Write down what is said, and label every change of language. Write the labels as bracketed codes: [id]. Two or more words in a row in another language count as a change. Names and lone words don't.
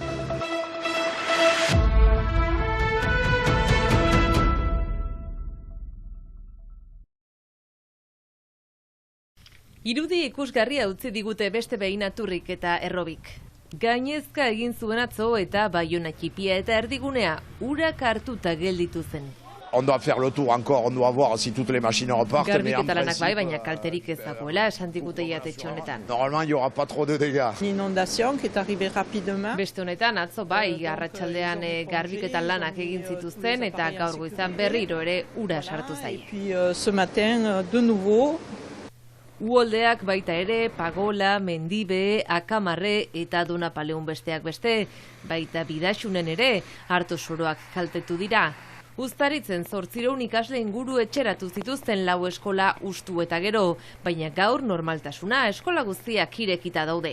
[eu] Irudi ikusgarria utzi digute beste behin Aturrik eta Errobik. Gainezka egin zuen atzo eta Baiona txipia eta erdigunea urak hartuta gelditu zen. [fr] On doit faire le tour encore, on doit voir si toutes les machines repartent. [eu] Garbik eta lanak bai, baina kalterik ez dagoela, esan digute jatetxe honetan. [fr] Normalement, il y aura pas trop de dégâts. L'inondation qui est arrivée rapidement. [eu] Beste honetan, atzo bai, arratsaldean garbik eta lanak egin zituzten eta gaur goizan berriro ere ura sartu zaie. [fr] Puis ce matin, de nouveau. [eu] Uholdeak baita ere, Pagola, Mendibe, Akamarre eta Donapaleun besteak beste, baita Bidaxunen ere, hartu soroak kaltetu dira. Uztaritzen 800 ikasle inguru etxeratu zituzten 4 eskola hustu eta gero, baina gaur normaltasuna eskola guztiak irekita daude.